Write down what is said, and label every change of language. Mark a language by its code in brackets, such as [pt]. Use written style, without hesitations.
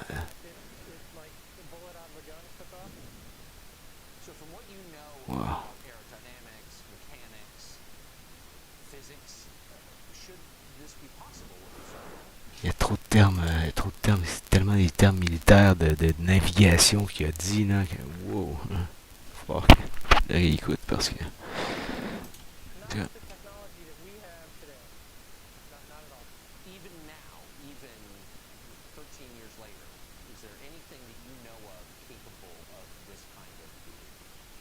[en] It's like the bullet out of a gun took off. So from what you know Wow. about aerodynamics, mechanics, physics, should this be possible with the software? [fr] Il y a trop de termes, c'est tellement des termes militaires de navigation qu'il a dit, là, que wow. Faut que je réécoute parce que... [en] Not with the technology that we have today. Not at all. Even now, even 13 years later, is there anything that you know of capable of this kind of behavior?